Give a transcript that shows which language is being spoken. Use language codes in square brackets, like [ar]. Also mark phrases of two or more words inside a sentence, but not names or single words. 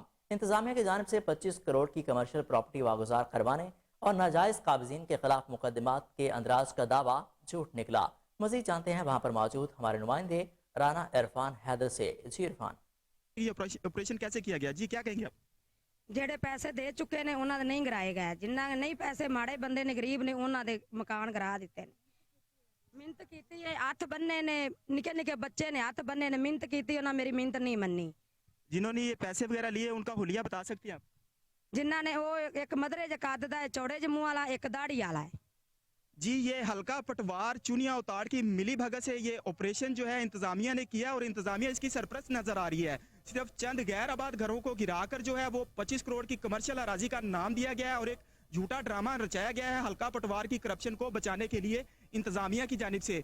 [ur] انتظامیہ کی جانب سے 25 کروڑ کی کمرشل پراپرٹی واگزار کروانے اور ناجائز قابضین کے خلاف مقدمات کے اندراج کا دعویٰ جھوٹ نکلا۔ مزید جانتے ہیں وہاں پر موجود ہمارے نمائندے رانا عرفان حیدر سے۔ جی عرفان، یہ آپریشن کیسے کیا گیا؟ جی کیا کہیں گے آپ؟ [pa] ਜਿਹੜੇ ਪੈਸੇ ਦੇ ਚੁੱਕੇ ਨੇ ਉਹਨਾਂ ਦੇ ਨਹੀਂ ਗਰਾਏ ਗਏ, ਜਿਨ੍ਹਾਂ ਨੇ ਨਹੀਂ ਪੈਸੇ ਮਾੜੇ ਬੰਦੇ ਨੇ ਗਰੀਬ ਨੇ ਉਹਨਾਂ ਦੇ ਮਕਾਨ ਗਰਾ ਦਿੱਤੇ ਨੇ। ਮਿਹਨਤ ਕੀਤੀ ਹੈ, ਹੱਥ ਬੰਨੇ ਨੇ, ਨਿੱਕੇ ਨਿੱਕੇ ਬੱਚੇ ਨੇ ਹੱਥ ਬੰਨੇ ਨੇ, ਮਿਹਨਤ ਕੀਤੀ, ਉਹਨਾਂ ਮੇਰੀ ਮਿਹਨਤ ਨਹੀਂ ਮੰਨੀ। [ur] جنہوں نے یہ پیسے وغیرہ لیے ان کا حلیہ بتا سکتی ہیں آپ؟ [pa] ਜਿਨ੍ਹਾਂ ਨੇ ਉਹ ਇੱਕ ਮਧਰੇ ਜਿਹਾ ਕੱਦ ਦਾ ਹੈ, ਚੌੜੇ ਜਿਹੇ ਮੂੰਹ ਵਾਲਾ, ਇੱਕ ਦਾੜੀ ਵਾਲਾ ہے۔ [ur] جی یہ حلقہ پٹوار چونیا اتاڑ کی ملی بھگت سے یہ آپریشن جو ہے انتظامیہ نے کیا اور انتظامیہ اس کی سرپرست نظر آ رہی ہے۔ صرف چند غیر آباد گھروں کو گرا کر جو ہے وہ 25 کروڑ کی کمرشل اراضی کا نام دیا گیا ہے اور ایک جھوٹا ڈرامہ رچایا گیا ہے حلقہ پٹوار کی کرپشن کو بچانے کے لیے انتظامیہ کی جانب سے۔